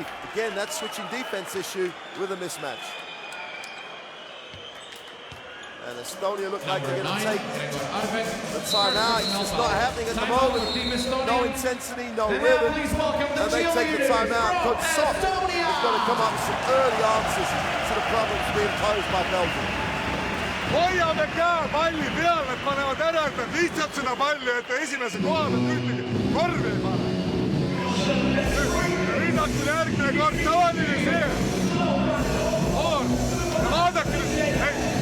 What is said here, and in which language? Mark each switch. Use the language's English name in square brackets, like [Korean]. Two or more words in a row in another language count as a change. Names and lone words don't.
[English] Again, that switching defense issue with a mismatch. And Estonia look like they're going to take the timeout. It's just not happening at the moment. No intensity, no rhythm. And they take the timeout. Coach Sock is going to come up with some early answers to the problems being posed by Belgium. [Estonian] Hoiame käe palli peal, nad panevad ära, et nad lihtsalt seda palli, et esimese koha pealt ühtegi korvi ei pane. Rünnakul järgmine kord tavaline see. Vaadake nüüd, hei.